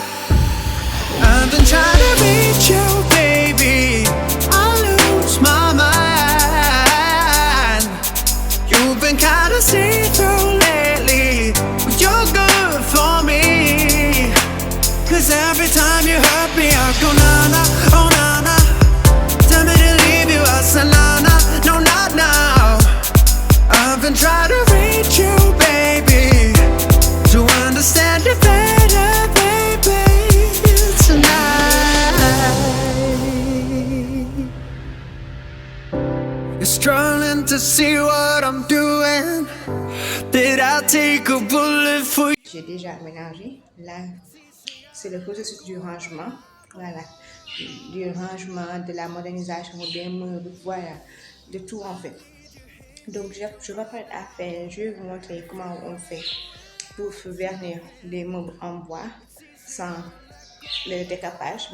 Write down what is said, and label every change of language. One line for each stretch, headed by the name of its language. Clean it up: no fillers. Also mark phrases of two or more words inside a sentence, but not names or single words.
English: I've been trying to reach you, baby. I lose my mind. You've been kinda see-through lately, but you're good for me. Cause every time you hurt me, I go na-na, oh na-na. Tell me to leave you, I say na-na, no not now. I've been trying to reach you, baby, to understand you better, baby, tonight. You're struggling to see what I'm doing. Did I take a bullet for you?
French: J'ai déjà aménagé. Là, c'est le processus du rangement. Voilà. Du rangement, de la modernisation des meubles, voilà. De tout en fait. Donc, je m'apprête à faire, je vais vous montrer comment on fait pour vernir les meubles en bois sans le décapage.